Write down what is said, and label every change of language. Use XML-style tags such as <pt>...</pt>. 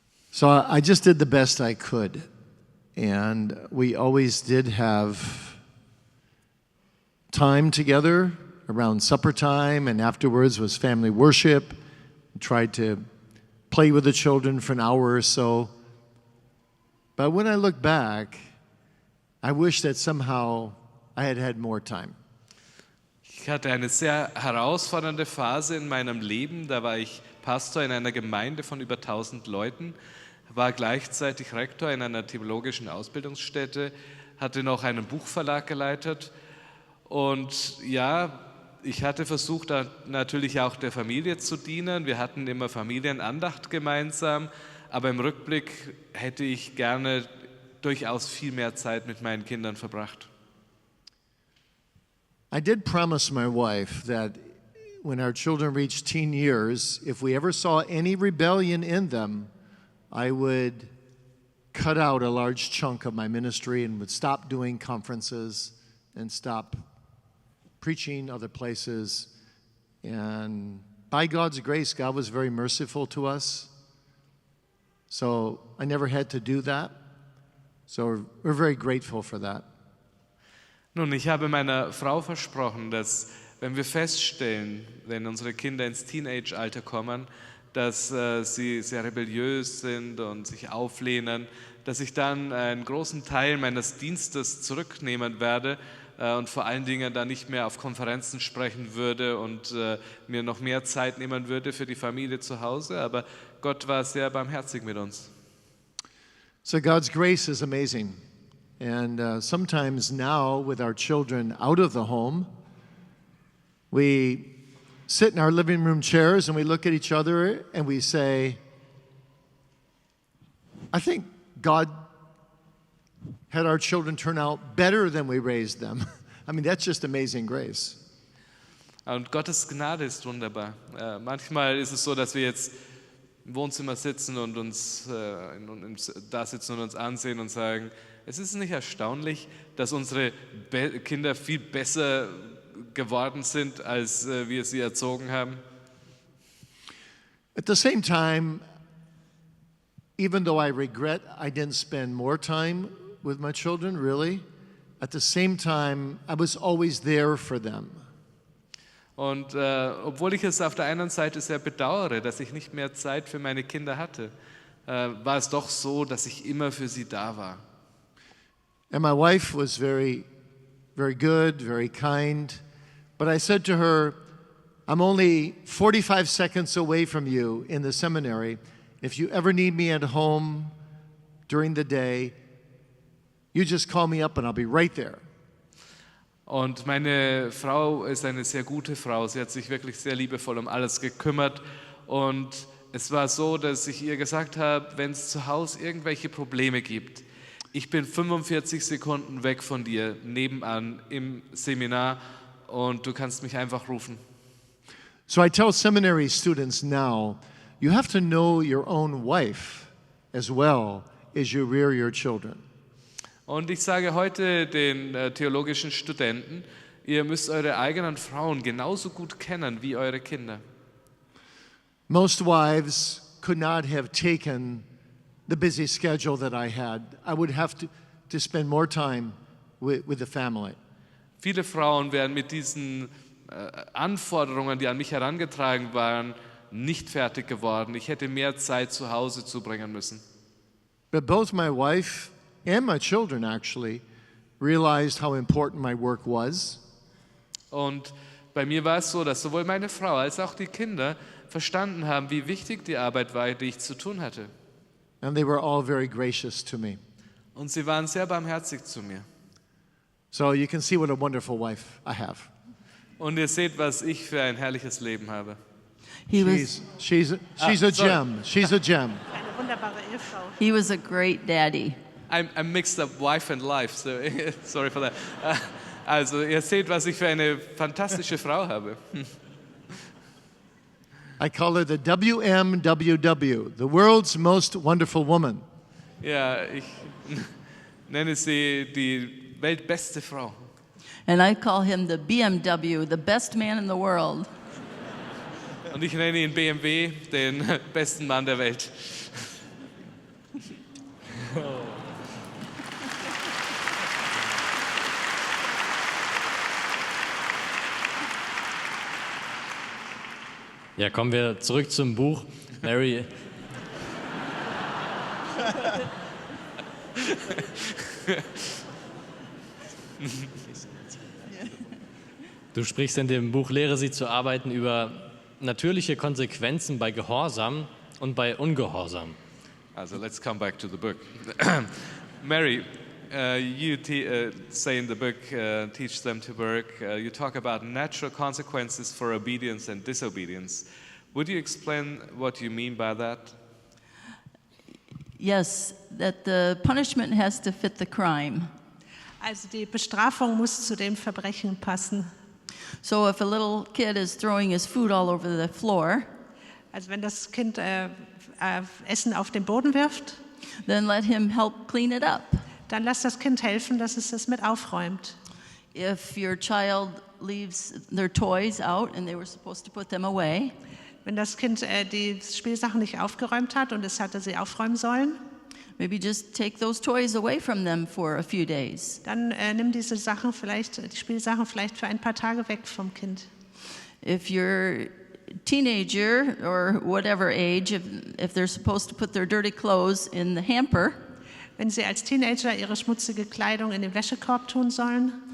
<en>So I just did the best I could, and we always did have time together around supper time, and afterwards was family worship. We tried to play with the children for an hour or so. But when I look back, I wish that somehow I had had more time.</en> <de>Ich hatte eine sehr herausfordernde Phase in meinem Leben. Da war ich Pastor in einer Gemeinde von über 1000 Leuten, war gleichzeitig Rektor in einer theologischen Ausbildungsstätte, hatte noch einen Buchverlag geleitet. Und ja, ich hatte versucht, natürlich auch der Familie zu dienen. Wir hatten immer Familienandacht gemeinsam, aber im Rückblick hätte ich gerne durchaus viel mehr Zeit mit meinen Kindern verbracht.</de> <en>I did promise my wife that when our children reached teen years, if we ever saw any rebellion in them, I would cut out a large chunk of my ministry and would stop doing conferences and stop preaching other places. And by God's grace, God was very merciful to us. So I never had to do that. So we're very grateful for that.</en> <de>Nun, ich habe meiner Frau versprochen, dass wenn wir feststellen, wenn unsere Kinder ins Teenage-Alter kommen, dass sie sehr rebelliös sind und sich auflehnen, dass ich dann einen großen Teil meines Dienstes zurücknehmen werde und vor allen Dingen dann nicht mehr auf Konferenzen sprechen würde und mir noch mehr Zeit nehmen würde für die Familie zu Hause. Aber Gott war sehr barmherzig mit uns.</de> <en>So God's grace is amazing. And sometimes now with our children out of the home, we sit in our living room chairs and we look at each other and we say, I think God had our children turn out better than we raised them. I mean, that's just amazing grace.</en> <de>Und Gottes Gnade ist wunderbar. Manchmal ist es so, dass wir jetzt im Wohnzimmer sitzen und uns da sitzen und uns ansehen und sagen, es ist nicht erstaunlich, dass unsere Kinder viel besser geworden sind, als wir sie erzogen haben.</de> <en>At the same time, even though I regret I didn't spend more time with my children, really, at the same time, I was always there for them.</en> <de>Und obwohl ich es auf der einen Seite sehr bedauere, dass ich nicht mehr Zeit für meine Kinder hatte, war es doch so, dass ich immer für sie da war.</de> <en>And my wife was very, very good, very kind. But I said to her, I'm only 45 seconds away from you in the seminary. If you ever need me at home during the day, you just call me up and I'll be right there.</en> <de>Und meine Frau ist eine sehr gute Frau. Sie hat sich wirklich sehr liebevoll um alles gekümmert. Und es war so, dass ich ihr gesagt habe, wenn es zu Hause irgendwelche Probleme gibt, ich bin 45 Sekunden weg von dir, nebenan im Seminar und du kannst mich einfach rufen.</de> <en>So I tell seminary students now, you have to know your own wife as well as you rear your children.</en> <de>Und ich sage heute den theologischen Studenten, ihr müsst eure eigenen Frauen genauso gut kennen wie eure Kinder.</de> <en>Most wives could not have taken the busy schedule that I had. I would have to spend more time with the family.</en> <de>Viele Frauen wären mit diesen Anforderungen, die an mich herangetragen waren, nicht fertig geworden. Ich hätte mehr Zeit zu Hause zubringen müssen.</de> <en>But both my wife and my children actually realized how important my work was.</en> <de>Und bei mir war es so, dass sowohl meine Frau als auch die Kinder verstanden haben, wie wichtig die Arbeit war, die ich zu tun hatte.</de> <en>And they were all very gracious to me.</en> <de>Und sie waren sehr barmherzig zu mir.</de> <en>So you can see what a wonderful wife I have.</en> <de>Und ihr seht, was ich für ein herrliches Leben habe.</de> <en>She's a gem. She's a gem.</en> <de>Eine wunderbare Ehefrau.</de> <en>He was a great daddy. I'm mixed up wife and life, so sorry for that.</en> <de>Also ihr seht, was ich für eine fantastische Frau habe.</de> <en>I call her the WMWW, the world's most wonderful woman.</en> <de>Ja, ich nenne sie die weltbeste Frau.</de> <en>And I call him the BMW, the best man in the world.</en> <de>Und ich nenne ihn BMW, den besten Mann der Welt. Ja, kommen wir zurück zum Buch. Mary. Du sprichst in dem Buch Lehre sie zu arbeiten über natürliche Konsequenzen bei Gehorsam und bei Ungehorsam.</de> <en>Also let's come back to the book. Mary, you say in the book, teach them to work. You talk about natural consequences for obedience and disobedience. Would you explain what you mean by that? Yes, that the punishment has to fit the crime.</en> <de>Also die Bestrafung muss zu dem Verbrechen passen.</de> <en>So if a little kid is throwing his food all over the floor,</en> <de>Also wenn das Kind Essen auf den Boden wirft,</de> <en>then let him help clean it up.</en> <de>dann lass das Kind helfen, dass es das mit aufräumt.</de> <en>If your child leaves their toys out and they were supposed to put them away,</en> <de>Wenn das Kind die Spielsachen nicht aufgeräumt hat und es hatte sie aufräumen sollen,</de> <en>maybe just take those toys away from them for a few days.</en> <de>dann nimm diese Sachen vielleicht, die Spielsachen vielleicht für ein paar Tage weg vom Kind.</de> <en>If you're a teenager or whatever age, if they're supposed to put their dirty clothes in the hamper,</en> <de>Wenn sie als Teenager ihre schmutzige Kleidung in den Wäschekorb tun sollen</de>